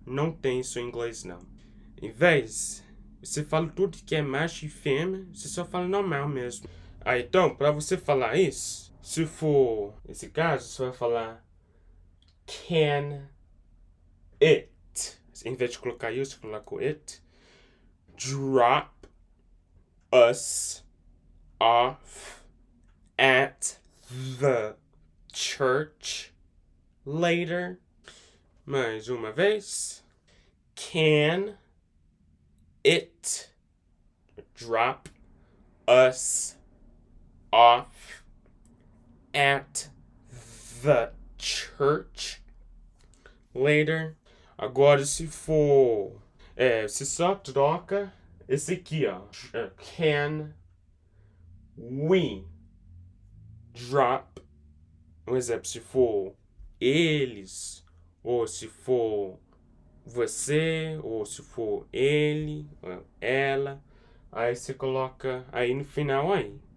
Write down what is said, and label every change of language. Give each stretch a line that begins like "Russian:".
Portuguese: Não tem isso em inglês, não. Em vez, você fala tudo que é macho e fêmea, você só fala normal mesmo. Aí então, para você falar isso, se for esse caso, você vai falar can it. Em vez de colocar you, você coloca o it.
English: Drop us off at the church later.
Portuguese: Mais uma vez.
English: Can it drop us off at the church later?
Portuguese: Agora, se for... você só troca esse aqui, ó.
English: Can we drop...
Portuguese: Um exemplo, se for eles, ou se for você, ou se for ele, ela, aí você coloca aí no final aí.